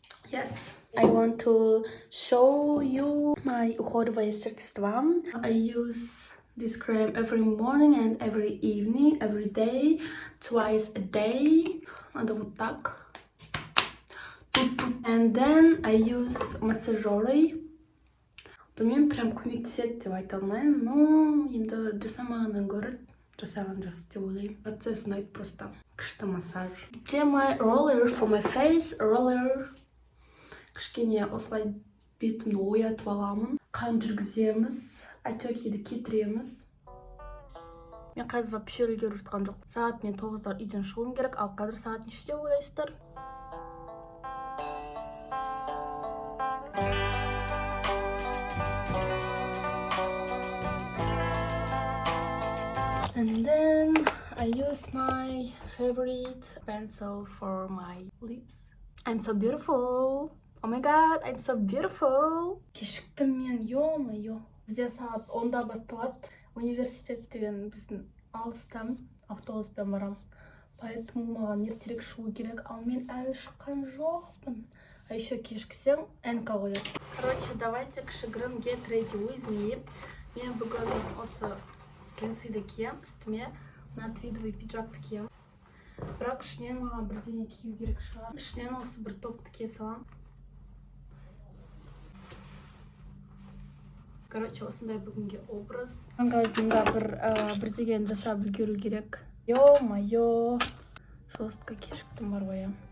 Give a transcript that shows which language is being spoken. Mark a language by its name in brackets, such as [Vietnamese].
[English] Yes, I want to show you my [Russian] уходовые средства. [English] I use this cream every morning and every evening, every day, twice a day. [Russian] Надо вот так. [English] And then I use массажеры. [Kazakh] Білмеймін, прям көмектеседі деп айта алмаймын, но енді жасамағаннан гөрі жасаған жақсы деп ойлаймын. Процесс ұнайды просто. Күшті массаж. [English] My roller for my face, roller. [Kazakh] Кішкене осылай бетімді оятып аламын. Қан жүргіземіз, отекиді кетіреміз. Мен қазір вообще үлгеріп жатқан жоқ. Сағат мен 9-да үйден шығуым керек, ал қазір сағат нешеде ойлайсыздар? [English] And then I use my favorite pencil for my lips. I'm so beautiful. Oh my god, I'm so beautiful. [Kazakh] Кешіктім мен, ё-моё. Бізде сағат 10-да басталады. Университет деген біздің алыстан автобуспен барам. Поэтому маған ертерек шығу керек. Ал мен әлі шыққан жоқпын. А еще кешіксең, НК қояды. Короче, давайте кішігірім [English] get ready with me. [Kazakh] Мен бүгін осы джинсыйды кием, үстіме мына твидовый пиджакты кием. Бірақ ішінен маған бірдеңе кию керек шығар. Ішінен осы бір топты кие салам. Короче, осындай бүгінге образ. Аңғазында бірдеген жасап үлгеру керек. Ё-моё, жестко кешіктім бар ғой.